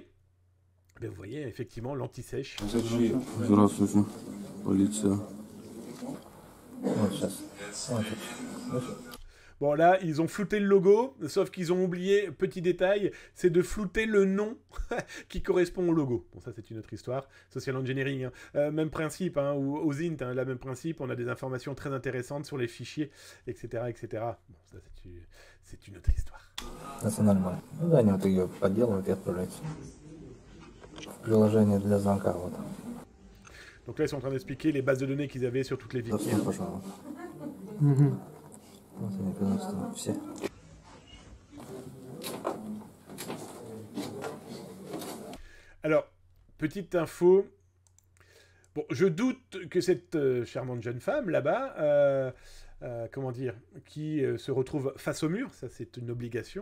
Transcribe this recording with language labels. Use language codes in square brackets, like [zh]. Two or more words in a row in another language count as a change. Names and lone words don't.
[fr] Ben, vous voyez, effectivement, l'anti-sèche. Bon, là, ils ont flouté le logo, sauf qu'ils ont oublié, petit détail, c'est de flouter le nom qui correspond au logo. Bon, ça, c'est une autre histoire. [en] Social engineering, [fr] hein. Même principe, hein, ou aux int, hein, là, même principe, on a des informations très intéressantes sur les fichiers, etc., etc. Bon, ça, c'est une autre histoire. [ru] Это нормально. Ну да, они вот ее подделывают и отправляют. Приложение для звонка, вот. [fr] Donc là, ils sont en train d'expliquer les bases de données qu'ils avaient sur toutes les victimes. [ru] Вот они приносят все. [fr] Alors, petite info. Bon, je doute que cette charmante jeune femme là-bas comment dire, qui se retrouve face au mur, ça c'est une obligation.